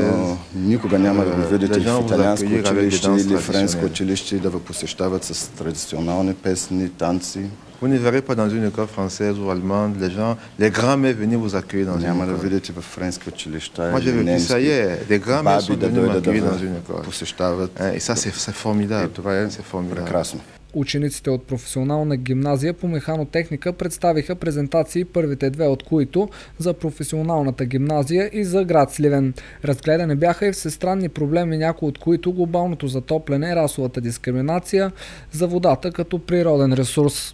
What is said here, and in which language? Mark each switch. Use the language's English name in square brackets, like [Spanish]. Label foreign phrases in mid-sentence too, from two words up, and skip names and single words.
[French] Les gens vous accueillir avec des danses traditionnelles. Vous ne verrez pas dans une école française ou allemande, les grands-mères venaient vous accueillir dans une école. Moi j'ai vécu ça hier, des grands-mères sont venues m'accueillir dans une école. Et ça c'est formidable. C'est formidable. [Bulgarian] Учениците от професионална гимназия по механотехника представиха презентации, първите две от които за професионалната гимназия и за град Сливен. Разгледани бяха и всестранни проблеми, някои от които глобалното затопляне, расовата дискриминация, за водата като природен ресурс.